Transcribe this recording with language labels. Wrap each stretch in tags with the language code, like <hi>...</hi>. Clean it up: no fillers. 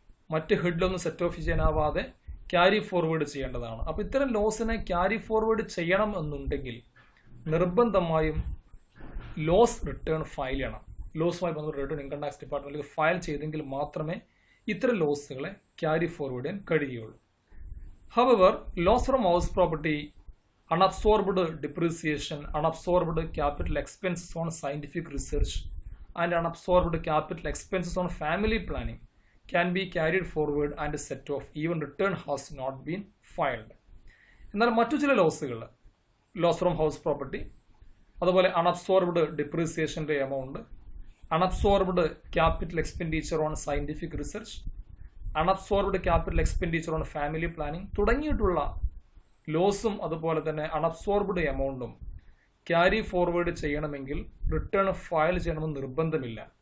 <ml>മറ്റ് ഹെഡിലൊന്നും set of ചെയ്യാനാവാതെ carry forward ചെയ്യേണ്ടതാണ്. അപ്പോൾ ഇത്തരം ലോസിനെ ക്യാരി ഫോർവേഡ് ചെയ്യണം എന്നുണ്ടെങ്കിൽ നിർബന്ധമായും ലോസ് റിട്ടേൺ ഫയൽ ചെയ്യണം. ലോസുമായി ബന്ധപ്പെട്ട റിട്ടേൺ ഇൻകം ടാക്സ് ഡിപ്പാർട്ട്മെന്റിൽ ഫയൽ ചെയ്തെങ്കിൽ മാത്രമേ ഇത്തരം ലോസുകളെ ക്യാരി ഫോർവേഡ് ചെയ്യാൻ കഴിയുകയുള്ളൂ.</ml> <en>However, loss from house property, unabsorbed depreciation, unabsorbed capital expenses on scientific research, and unabsorbed capital expenses on family planning can be carried forward and set off even return has not been filed.</en> <ml>എന്നാൽ മറ്റു ചില ലോസുകൾ, loss from house property, അതുപോലെ unabsorbed ഡിപ്രീസിയേഷൻ്റെ amount, unabsorbed capital expenditure on scientific research, unabsorbed capital expenditure on family planning തുടങ്ങിയിട്ടുള്ള ലോസും അതുപോലെ തന്നെ unabsorbed എമൗണ്ടും carry forward ചെയ്യണമെങ്കിൽ return file ചെയ്യണമെന്ന് നിർബന്ധമില്ല.</ml>